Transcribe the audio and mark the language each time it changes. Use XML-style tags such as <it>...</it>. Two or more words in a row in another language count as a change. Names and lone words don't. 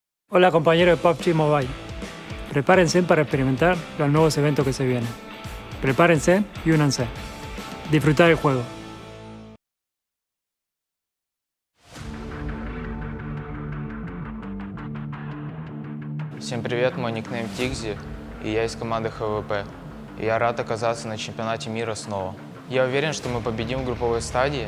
<es>Hola compañeros de PUBG Mobile, prepárense para experimentar los nuevos eventos que se vienen. Prepárense y únanse. Disfrutar el juego.</es> <ru>Всем привет, мой никнейм Тигзи, и я из команды HVVP. И я рад оказаться на чемпионате мира снова. Я уверен, что мы победим в групповой стадии.</ru>